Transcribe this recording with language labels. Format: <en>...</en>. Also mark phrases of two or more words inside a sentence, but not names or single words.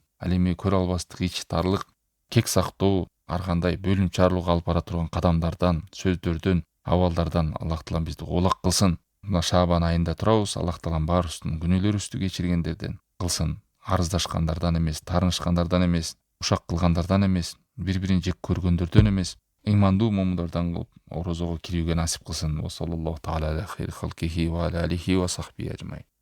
<ky>Ал эми көрө албастык, ич тарлык, кек сактоо, ар кандай бөлүм чарылууга алып бара турган кадамдардан, сөздөрдөн, абалдардан Аллах Таала бизди улак кылсын. Мына Шаабан айында турабыз. Аллах Таала баарыбыздын күнөөлөрүбүздү кечиргендерден кылсын. Арыздашкандардан эмес, таарынышкандардан эмес, ушак кылгандардан эмес, бири-бирин жек көргөндөрдөн эмес, ыймандуу момундардан кылып орозого кирүүгө насип кылсын.</ky> <ar>وصلى الله تعالى على خير خلقه وعلى آله وصحبه أجمعين.</ar>